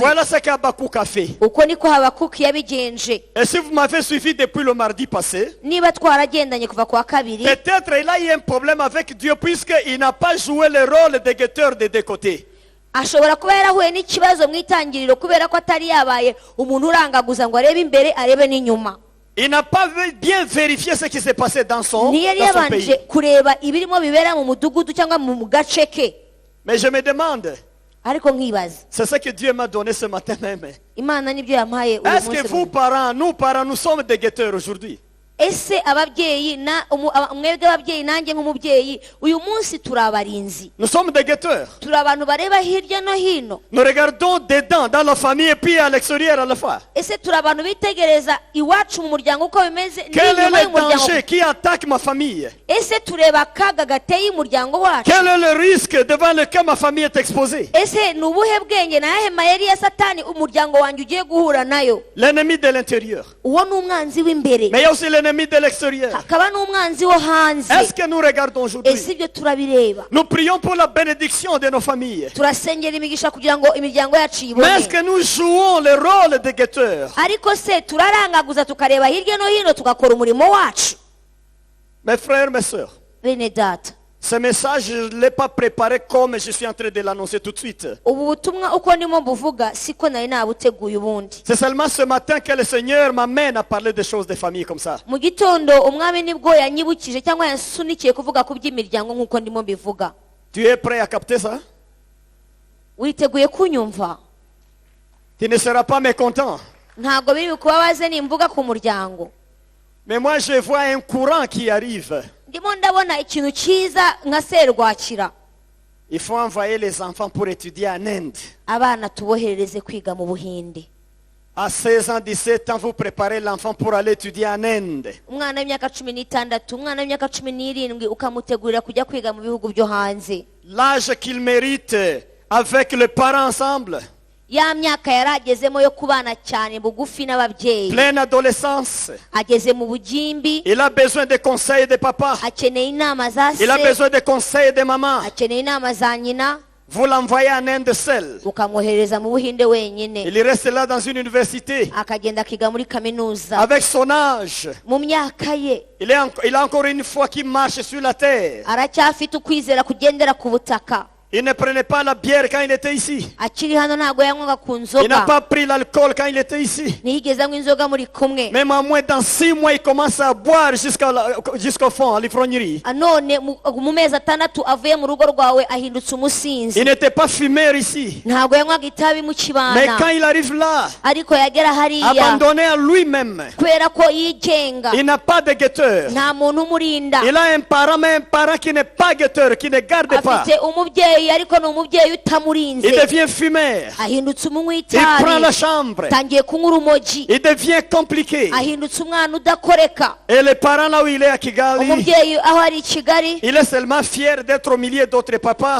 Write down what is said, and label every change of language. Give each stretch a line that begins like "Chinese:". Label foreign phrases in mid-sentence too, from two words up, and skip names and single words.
French: Voilà ce qu'Habakkuk a fait.
Kinyarwanda: Uko niko Habakuki yabigenje.
French: Et si vous m'avez suivi depuis le mardi passé,
Kinyarwanda: Niba twaragendanye kuva kwa kabiri,
French: peut-être il a eu un problème avec Dieu puisqu'il n'a pas joué le rôle de guetteur des deux côtés.
Kinyarwanda: ashobora kuba yarahuye n'ikibazo mu itangiriro kubera ko atari yabaye umuntu urangaguza ngo arebe imbere arebe n'inyuma.
French: Il n'a pas bien vérifié ce qui s'est passé dans son
Kinyarwanda: Ntiyari
French: pays.
Kinyarwanda: yabanje kureba ibirimo bibera mu mudugudu cyangwa mu gace ke.
French: Mais je me demande,
Kinyarwanda: Ariko nkibaza,
French: c'est ce que Dieu m'a donné ce matin même.
Kinyarwanda: Imana nibyo yampaye uyu
French: Est-ce que
Kinyarwanda: munsi.
French: vous, parents, nous sommes des guetteurs aujourd'hui?
Kinyarwanda: Ese ababyeyi mwebwe ababyeyi nanjye nk'umubyeyi uyu munsi turi abarinzi,
French: Nous sommes des guetteurs.
Kinyarwanda: turi abantu bareba hirya no hino?
French: Nous regardons dedans, dans la famille et puis à l'extérieur à la fois.
Kinyarwanda: Ese turi abantu bitegereza iwacu mu muryango uko bimeze
French: Quel est
Kinyarwanda: n'inyuma
French: le
Kinyarwanda: y'umuryango?
French: danger qui attaque ma famille?
Kinyarwanda: Ese tureba akaga gateye umuryango wacu?
French: Quel est le risque devant lequel ma famille est exposée?
Kinyarwanda: Ese ni ubuhe bwenge nayahe mayeri ya satani umuryango wanjye ugiye guhura nayo?
French: L'ennemi de l'intérieur.
Kinyarwanda: Uwo ni umwanzi w'imbere,
French: Mais il y a aussi l'ennemi de l'extérieur.
Kinyarwanda: hakaba n'umwanzi wo hanze.
French: Est-ce que nous regardons aujourd'hui?
Kinyarwanda: Ese ibyo turabireba?
French: Nous prions pour la bénédiction de nos familles.
Kinyarwanda: Turasengera imigisha kugira ngo imiryango yacu
French: Mais est-ce
Kinyarwanda: yibone.
French: que nous jouons le rôle de guetteurs?
Kinyarwanda: Ariko se turarangaguza tukareba hirya no hino tugakora umurimo wacu?
French: Mes frères, mes sœurs,
Kinyarwanda: Bene data,
French: ce message, je ne l'ai pas préparé comme je suis en train de l'annoncer tout de suite.
Kinyarwanda: ubu butumwa uko ndimo mbuvuga siko nari nabuteguye ubundi.
French: C'est seulement ce matin que le Seigneur m'amène à parler des choses de famille comme ça.
Kinyarwanda: Mu gitondo umwami nibwo yanyibukije cyangwa yansunikiye kuvuga ku by'imiryango nk'uko ndimo mbivuga.
French: Tu es prêt à capter ça?
Kinyarwanda: Witeguye kunyumva?
French: Tu ne seras pas mécontent.
Kinyarwanda: Ntabwo biri bukubabaze nimvuga ku muryango.
French: Mais moi, je vois un courant qui arrive.
Kinyarwanda: Ndimo ndabona ikintu cyiza nka serwakira.
French: Il faut envoyer les enfants pour étudier en Inde.
Kinyarwanda: Abana tuboherereze kwiga mu Buhinde.
French: À 16 ans, 17 ans, vous préparez l'enfant pour aller étudier en Inde.
Kinyarwanda: Umwana w'imyaka 16, umwana w'imyaka 17 ukamutegurira kujya kwiga mu bihugu byo hanze.
French: L'âge qu'il mérite avec les parents ensemble.
Kinyarwanda: Ya myaka yaragezemo yo kubana cyane bugufi n'ababyeyi.
French: Pleine adolescence.
Kinyarwanda: Ageze mu bugimbi,
French: Il a besoin des conseils de papa.
Kinyarwanda: akeneye inama za
French: Il a
Kinyarwanda: se,
French: besoin des conseils de maman.
Kinyarwanda: akeneye inama za nyina.
French: Vous l'envoyez en Inde seul.
Kinyarwanda: Ukamwohereza mu Buhinde wenyine.
French: Il reste là dans une université.
Kinyarwanda: Akagenda akiga muri kaminuza.
French: Avec son âge.
Kinyarwanda: Mu myaka ye
French: Il a encore une fois qui marche sur la terre.
Kinyarwanda: aracyafite ukwizera kugendera ku butaka.
French: Il ne prenait pas la bière quand il était ici.
Kinyarwanda: Akiri hano ntabwo yanywaga ku
French: Il n'a
Kinyarwanda: nzoga,
French: pas pris l'alcool quand il était ici.
Kinyarwanda: ntiyigeze anywa inzoga muri kumwe.
French: Même en moins dans 6 mois, il commence à boire jusqu'au fond, à l'ivrognerie.
Kinyarwanda: None mu mezi 6 avuye mu rugo rwawe ahindutse umusinzi.
French: Il n'était pas fumeur ici.
Kinyarwanda: Ntabwo yanywaga itabi mu
French: Mais
Kinyarwanda: kibana,
French: quand il arrive là,
Kinyarwanda: ariko yagera hariya
French: abandonné à lui-même,
Kinyarwanda: kubera ko yigenga,
French: il n'a pas de guetteur.
Kinyarwanda: nta muntu umurinda.
French: Il a un parent, mais un parent qui n'est pas guetteur, qui ne garde pas.
Kinyarwanda: Afite umubyeyi umubyeyi ariko ni umubyeyi utamurinze
French: Il devient fumeur.
Kinyarwanda: ahindutse umunywi
French: Il prend
Kinyarwanda: w'itabi
French: la chambre.
Kinyarwanda: atangiye kunywa urumogi
French: Il devient compliqué.
Kinyarwanda: ahindutse umwana udakoreka
French: Et les parents là où il est à Kigali,
Kinyarwanda: umubyeyi aho ari i Kigali
French: il est seulement fier d'être au milieu d'autres papas